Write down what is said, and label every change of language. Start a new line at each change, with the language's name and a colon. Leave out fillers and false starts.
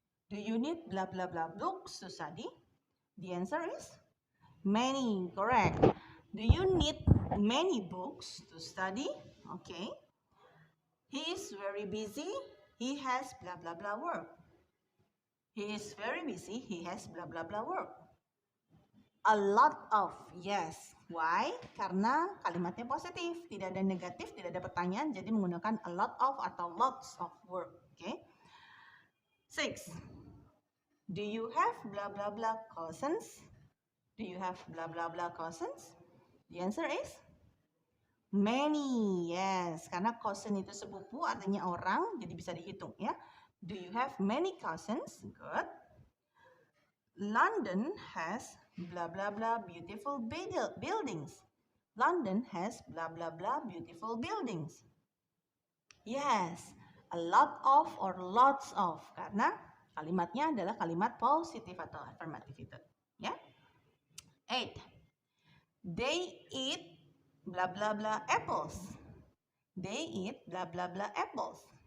English: Do you need blah blah blah books to study? The answer is many, correct. Do you need many books to study? Okay. He is very busy. He has blah blah blah work. He is very busy. He has blah blah blah work. A lot of, yes. Why?
Indonesian: Karena kalimatnya positif, tidak ada negatif, tidak ada pertanyaan, jadi menggunakan a lot of atau lots of work.
English: Okay. 6. Do you have blah blah blah cousins? Do you have blah blah blah cousins? The answer is many. Yes,
Indonesian: karena cousin itu sepupu artinya orang, jadi bisa dihitung ya.
English: Do you have many cousins? Good. London has blah blah blah beautiful buildings. London has blah blah blah beautiful buildings. Yes, a lot of or lots of,
Indonesian: karena kalimatnya adalah kalimat positif atau affirmative itu ya.
English: 8. They eat blah blah blah apples. They eat blah blah blah apples.